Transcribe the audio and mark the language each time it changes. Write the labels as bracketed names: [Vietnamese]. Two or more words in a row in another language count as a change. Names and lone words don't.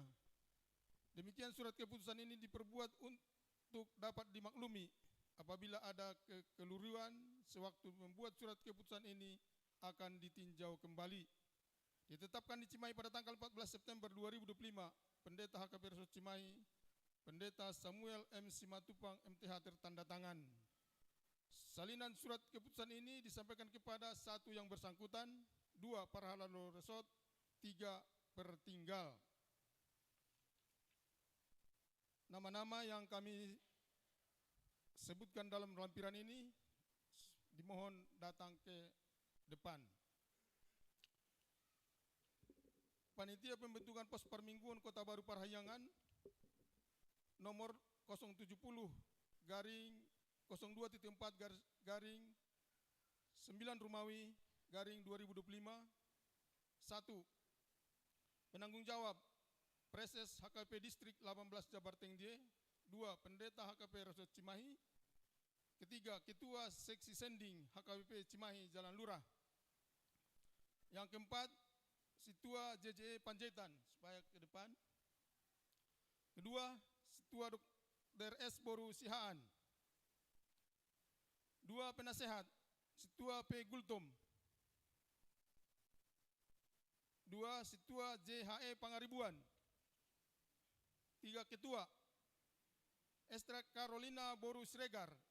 [Indonesian] Demikian surat keputusan ini diperbuat untuk dapat dimaklumi apabila ada kekeliruan sewaktu membuat surat keputusan ini akan ditinjau kembali. Ditetapkan di Cimahi pada tanggal 14 September 2025, Pendeta HKBP Resort Cimahi, Pendeta Samuel M. Simatupang MTH tertanda tangan. Salinan surat keputusan ini disampaikan kepada 1. Yang bersangkutan, 2. Parhalado Resort, 3. pertinggal. Nama-nama yang kami sebutkan dalam lampiran ini dimohon datang ke depan. Panitia Pembentukan Pos Permingguan Kota Baru Parahyangan nomor 070 garing 02.4 garing 9 Rumawi garing 2025. 1. Penanggung jawab Preses HKP Distrik 18 Jabar Tengdie. 2. Pendeta HKP Resort Cimahi. Ketiga, Ketua Seksi Sending HKBP Cimahi Jalan Lurah. Yang keempat, Situa JJE Panjaitan, supaya ke depan. Kedua, Situa Dr. S. Boru Sihaan. 2. Penasehat, Situa P. Gultom. 2. Situa JHE Pangaribuan. 3. Ketua, Estra Carolina Boru Sregar.